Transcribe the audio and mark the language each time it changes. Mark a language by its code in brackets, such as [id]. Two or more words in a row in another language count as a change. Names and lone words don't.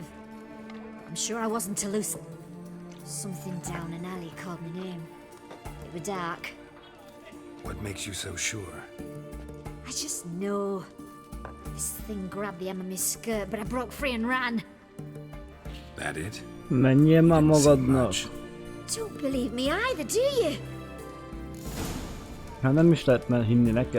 [en] I'm sure I wasn't to loosen. Something down an alley called my name. It was dark. What makes you so sure? I just know. This thing grabbed the hem of my skirt, but I broke free and ran. That it? [hu] Menjél már [en] Didn't see [hu] magadnak. [en] much. Don't believe me either, do you? [hu] Hát nem is lehet már hinni neked.